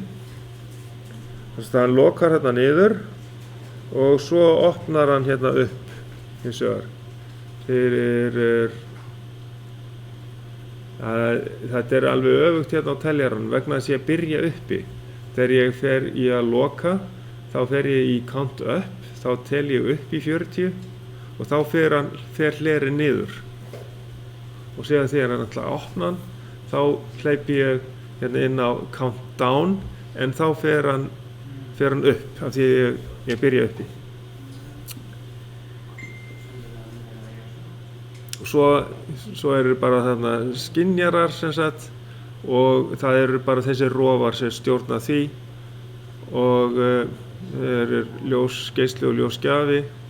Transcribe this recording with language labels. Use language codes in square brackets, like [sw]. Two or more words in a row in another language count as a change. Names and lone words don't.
[is] Þannig að hann lokar hérna niður og svo opnar hann hérna upp hins vegar fyrir þetta er alveg öfugt hérna á teljarann vegna þess að ég byrja uppi. Þegar ég fer í að loka þá fer ég í [en] count up, [is] þá tel ég upp í 40 og þá fer hlerinn niður. Og síðan þegar hann ætla að opna hann þá hleypi ég hérna inn á [en] count down [is] en þá fer hann upp af því ég byrja uppi. Svo eru bara þarna skynjarar sem sagt og það eru bara þessi rofar sem stjórna því og eru ljósgeisli og ljósgjafi.